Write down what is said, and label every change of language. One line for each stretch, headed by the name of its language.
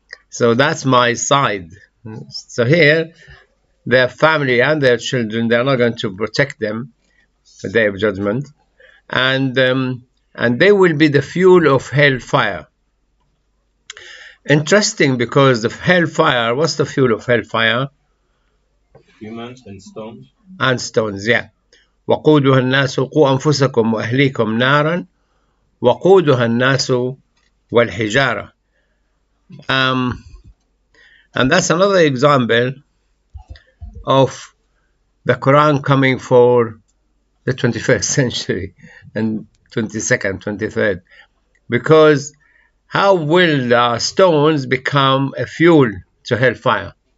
English: So that's my side. So here, their family and their children, they are not going to protect them the day of judgment, and they will be the fuel of hellfire. Interesting, because the hellfire, what's the fuel of hellfire? Humans and stones. And stones, yeah.
Arabic: وقودها الناس قوا أنفسكم وأهليكم نارا وقودها الناس والحجارة.
English: And that's another example of the Quran coming for the 21st century and 22nd, 23rd. Because how will the stones become a fuel to hellfire?